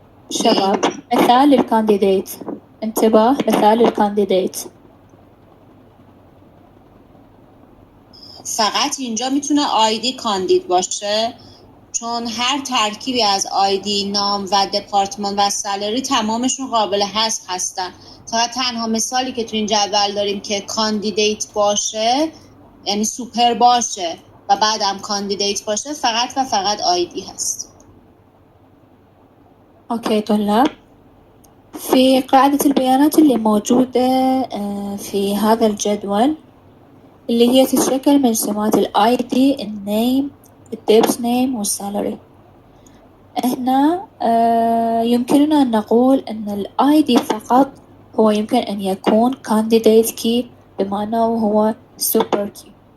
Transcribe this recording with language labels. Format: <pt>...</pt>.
<ar>شباب مثال للكانديديت، انتباه، مثال للكانديديت.</ar> <fa>فقط اینجا میتونه آیدی کاندید باشه، چون هر ترکیبی از آیدی، نام و دپارتمان و سالری تمامشون قابل حذف هستن. فقط تنها مثالی که تو این جدول داریم که کاندیدیت باشه، یعنی سوپر باشه و بعدم کاندیدیت باشه، فقط و فقط آیدی هست.</fa> <ar>اوكي طلاب، في قاعدة البيانات اللي موجودة في هذا الجدول اللي هي تتشكل من سمات الاي دي، النيم، الديبس نيم والسالري. هنا يمكننا أن نقول أن الاي دي فقط هو يمكن أن يكون candidate key بما أنه هو Superkey.</ar>